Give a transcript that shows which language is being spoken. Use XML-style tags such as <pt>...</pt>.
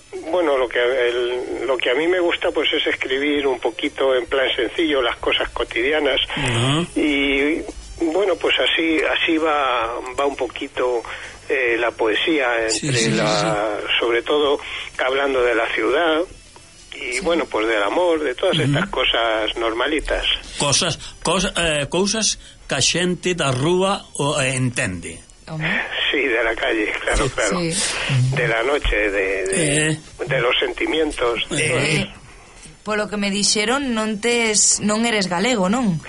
<es>Bueno, lo que a mí me gusta pues es escribir un poquito en plan sencillo las cosas cotidianas. Uh-huh. Y bueno, pues así va un poquito... la poesía entre sobre todo hablando de la ciudad y sí. Bueno, pues del amor, de todas estas cosas normalitas,</es> <gl>cosas que a xente da rúa entende.</gl> <es>Sí, de la calle, claro, sí, claro, sí. De la noche, de los sentimientos, Por lo que me dijeron, non eres galego, ¿no?</es>